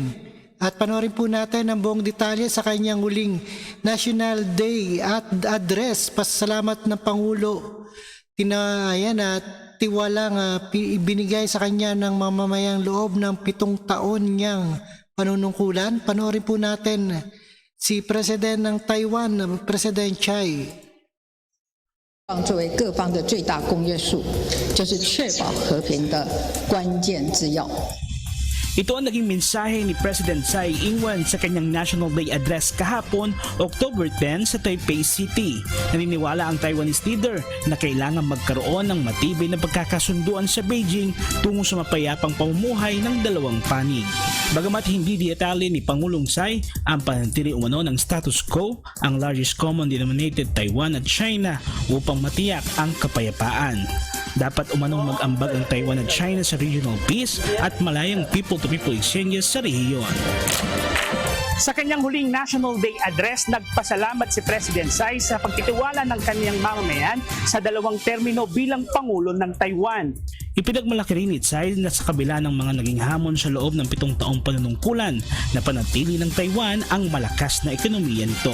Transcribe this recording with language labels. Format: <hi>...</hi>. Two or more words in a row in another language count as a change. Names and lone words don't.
<tl>At panoorin po natin ang buong detalye sa kanyang huling National Day at address. Pasasalamat ng Pangulo at tiwalang ibinigay sa kanya ng mamamayang loob ng 7 taon niyang panunungkulan. Panoorin po natin si President ng Taiwan, President Tsai.</tl> <zh>作为各方的最大公约数，就是确保和平的关键之要。</zh> <tl>Ito ang naging mensahe ni President Tsai Ing-wen sa kanyang National Day Address kahapon, October 10 sa Taipei City. Naniniwala ang Taiwanese leader na kailangan magkaroon ng matibay na pagkakasunduan sa Beijing tungo sa mapayapang pamumuhay ng dalawang panig. Bagamat hindi detalye ni Pangulong Tsai ang panatili umano ng status quo, ang</tl> <en>largest common denominator</en> <tl>Taiwan at China upang matiyak ang kapayapaan. Dapat umanong mag-ambag ang Taiwan at China sa</tl> <en>regional peace</en> <tl>at malayang</tl> <en>people-to-people exchanges</en> <tl>sa rehiyon. Sa kanyang huling National Day Address, nagpasalamat si President Tsai sa pagtitiwala ng kanyang mamamayan sa dalawang termino bilang Pangulo ng Taiwan. Ipinagmalaki rin ni Tsai na sa kabila ng mga naging hamon sa loob ng 7 taong panunungkulan na panatili ng Taiwan ang malakas na ekonomiya nito.</tl>